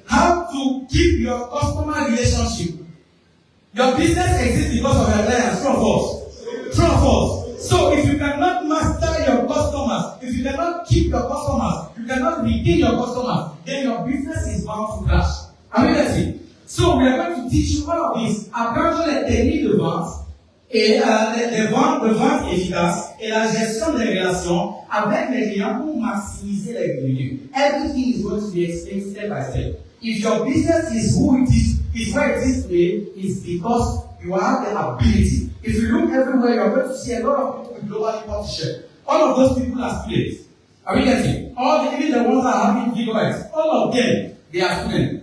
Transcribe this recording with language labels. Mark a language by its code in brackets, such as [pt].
[en] How to keep your customer relationship. Your business exists because of your clients. True or false? So if you cannot master your customers, if you cannot keep your customers, you cannot retain your customers, then your business is bound to crash. Are you getting? So we are going to teach you all of this. [fr] Apprendre les techniques de vente et les ventes efficaces et la gestion des relations avec les clients pour maximiser les revenus. [en] Everything is going to be explained step by step. If your business is who it is where it is today, it's because you have the ability. If you look everywhere, you're going to see a lot of people with global import share. All of those people are students. Are we getting? Even the ones that are having gigabytes, all of them, they are students.